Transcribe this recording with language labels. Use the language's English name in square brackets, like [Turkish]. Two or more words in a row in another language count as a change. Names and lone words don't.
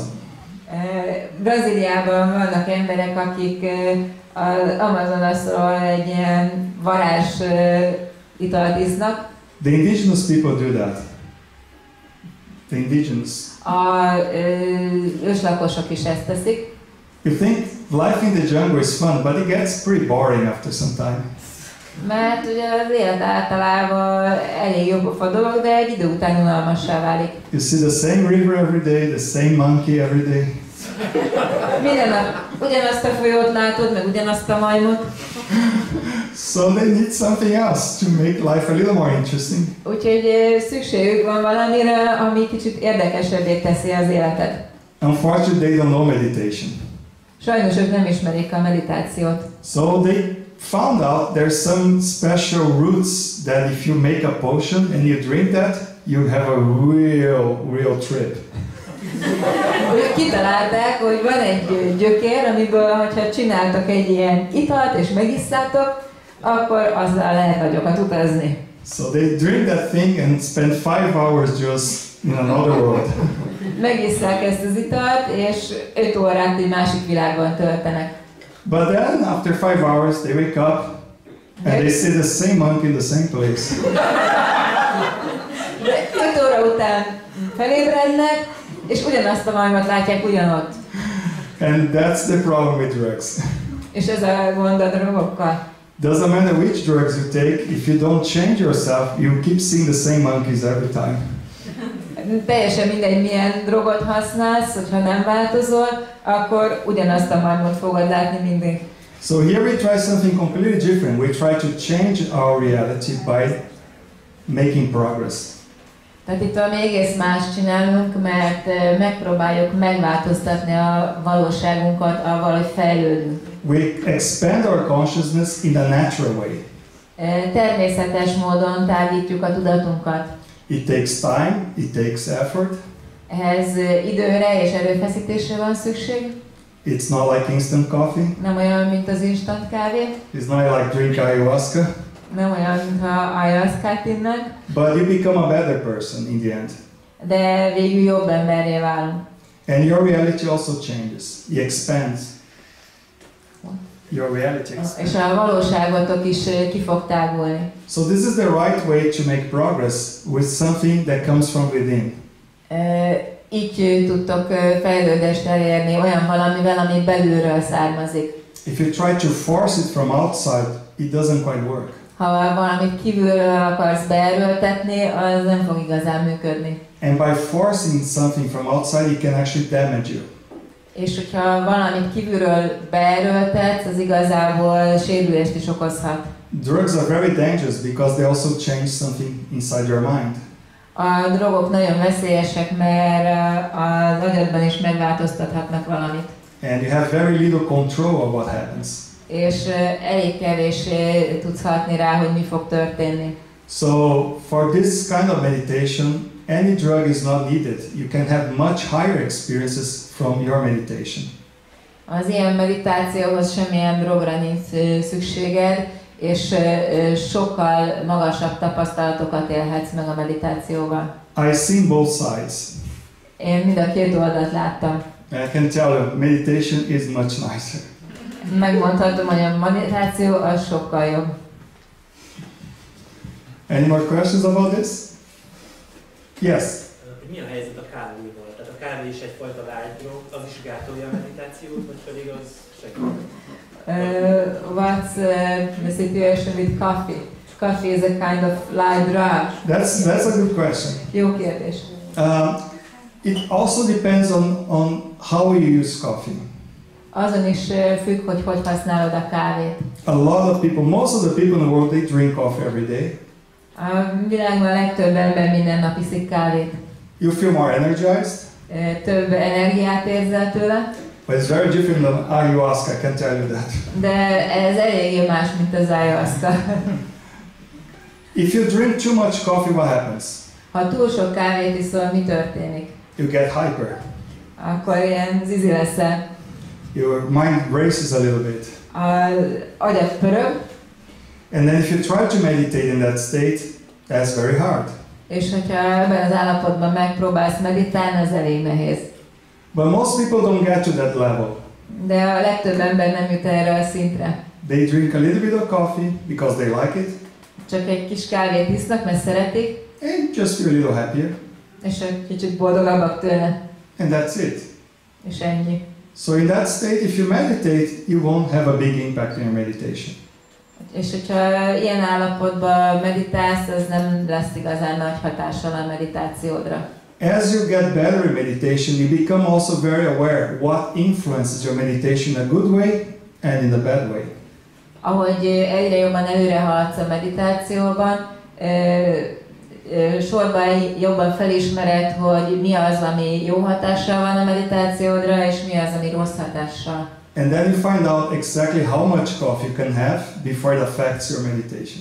[Hungarian] Brazíliában vannak emberek, akik az Amazonasról egy ilyen varázs italt isznak. [English] The indigenous people do that. The indigenous. [Hungarian] A őslakosok is ezt teszik. [English] You think life in the jungle is fun, but it gets pretty boring after some time. [Hungarian] Mert ugye az élet általában elég jópofa dolog, de egy idő után unalmassá válik. [English] You see the same river every day, the same monkey every day. [Hungarian] Minden nap ugyanazt a folyót látod, meg ugyanazt a majmot. [English] So they need something else to make life a little more interesting. [Hungarian] Úgyhogy szükségük van valamire, ami kicsit érdekesebbé teszi az életet. [English] Unfortunately, they don't know meditation. [Hungarian] Sajnos ők nem ismerik a meditációt. [English] So they found out there's some special roots that if you make a potion and you drink that, you have a real trip. [Hungarian] Ők kitalálták, hogy van egy gyökér, amiből, hogyha csináltak egy ilyen italt és megisszátok, akkor azzal lehet nagyokat utazni. [English] So they drink that thing and spend 5 hours just in another world. [Hungarian] Megisszák ezt az italt, és 5 órát egy másik világban töltenek. [English] But then, after 5 hours, they wake up and they see the same monk in the same place. [Hungarian] De 5 óra után felébrednek, és ugyanazt a majmot látják ugyanott. [English] And that's the problem with drugs. [Hungarian] És ez a gond a drogokkal. [English] Doesn't matter which drugs you take, if you don't change yourself, you keep seeing the same monkeys every time. [Hungarian] Teljesen mindegy, milyen drogot használsz, hogyha nem változol, akkor ugyanazt a majmot fogod látni mindig. [English] So here we try something completely different. We try to change our reality by making progress. [Hungarian] Tehát itt valami egész más csinálunk, mert megpróbáljuk megváltoztatni a valóságunkat, avval, hogy fejlődünk. [English] We expand our consciousness in a natural way. [Hungarian] Természetes módon tágítjuk a tudatunkat. [English] It takes time, it takes effort. [Hungarian] Ehhez időre és erőfeszítésre van szükség. [English] It's not like instant coffee. [Hungarian] Nem olyan, mint az instant kávé. [English] It's not like drink ayahuasca. [Hungarian] Nem olyan, mintha ayahuascát innak. [English] But you become a better person in the end. [Hungarian] De végül jobb emberré válunk. [English] And your reality also changes. It expands. Your reality expands. [Hungarian] És a valóságotok is ki fog tágulni. [English] So this is the right way to make progress with something that comes from within. [Hungarian] Így tudtok fejlődést elérni olyan valamivel, ami belülről származik. [English] If you try to force it from outside, it doesn't quite work. [Hungarian] Ha valamit kívülről akarsz beerőltetni, az nem fog igazán működni. [English] And by forcing something from outside, it can actually damage you. [Hungarian] És hogyha valamit kívülről beerőltetsz, az igazából sérülést is okozhat. [English] Drugs are very dangerous because they also change something inside your mind. [Hungarian] A drogok nagyon veszélyesek, mert az agyadban is megváltoztathatnak valamit. [English] And you have very little control of what happens. [Hungarian] És elég kevés tudsz hatni rá, hogy mi fog történni. [English] So for this kind of meditation, any drug is not needed. You can have much higher experiences from your meditation. [Hungarian] Az ilyen meditációhoz semmilyen drogra nincs szükséged, és sokkal magasabb tapasztalatokat élhetsz meg a meditációval. [English] I've seen both sides. [Hungarian] Én mind a két oldalt láttam. [English] And I can tell you, meditation is much nicer. [Hungarian] Megmondhatom, hogy a meditáció az sokkal jobb. [English] Any more questions about this? Yes. [Hungarian] Mi a helyzet a kávéval? Tehát a kávé is egyfajta vágydrog, az is gátolja a meditációt, vagy pedig az segít? [English] What's the situation with coffee? Coffee is a kind of light drug. That's a good question. [Hungarian] Jó kérdés. [English] It also depends on how you use coffee. [Hungarian] Azon is függ, hogy hogy használod a kávét. [English] A lot of people, most of the people in the world, they drink coffee every day. [Hungarian] A világban a legtöbb ember minden nap iszik kávét. [English] You feel more energized, [Hungarian] Több energiát érzel tőle, [English] but it's very different than ayahuasca, I can tell you that. [Hungarian] de ez eléggé más, mint az ayahuasca. [English] If you drink too much coffee, what happens? [Hungarian] Ha túl sok kávét iszol, mi történik? [English] You get hyper. [Hungarian] Akkor ilyen zizi leszel. [English] Your mind races a little bit. [Hungarian] Az agyad pörög, [English] And then if you try to meditate in that state, that's very hard. [Hungarian] és hogyha ebben az állapotban megpróbálsz meditálni, az elég nehéz. [English] But most people don't get to that level. [Hungarian] De a legtöbb ember nem jut erre a szintre. [English] They drink a little bit of coffee because they like it, [Hungarian] Csak egy kis kávét isznak, mert szeretik, [English] and just feel a little happier, [Hungarian] és egy kicsit boldogabbak tőle, [English] and that's it. [Hungarian] és ennyi. [English] So in that state, if you meditate, you won't have a big impact in your meditation. [Hungarian] És hogyha ilyen állapotban meditálsz, az nem lesz igazán nagy hatással a meditációdra. [English] As you get better in meditation, you become also very aware what influences your meditation in a good way and in a bad way. [Hungarian] Ahogy egyre jobban előre haladsz a meditációban, sorban jobban felismered, hogy mi az, ami jó hatással van a meditációdra, és mi az, ami rossz hatással. [English] And then you find out exactly how much coffee you can have before it affects your meditation.